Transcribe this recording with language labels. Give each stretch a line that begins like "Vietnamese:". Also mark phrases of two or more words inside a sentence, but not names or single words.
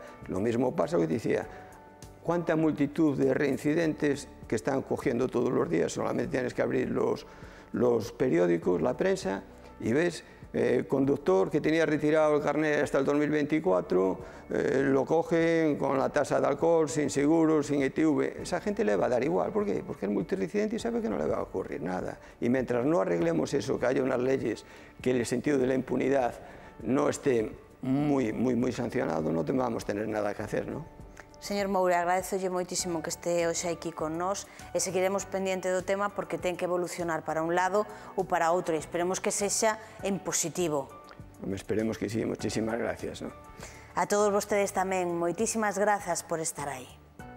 Spanish: Lo mismo pasa que te decía, cuánta multitud de reincidentes que están cogiendo todos los días, solamente tienes que abrir los periódicos, la prensa, y ves conductor que tenía retirado el carnet hasta el 2024, lo cogen con la tasa de alcohol, sin seguro, sin ITV. Esa gente le va a dar igual. ¿Por qué? Porque es multireincidente y sabe que no le va a ocurrir nada. Y mientras no arreglemos eso, que haya unas leyes que el sentido de la impunidad no esté muy sancionado, no vamos a tener nada que hacer, ¿no?
Galician: Señor Moure, agradezolle moitísimo que este hoxe aquí con nós e seguiremos pendiente do tema porque ten que evolucionar para un lado ou para outro e esperemos que sexa en positivo.
Spanish: Esperemos que sí, muchísimas gracias, ¿no?
Galician: A todos vostedes tamén, moitísimas grazas por estar aí.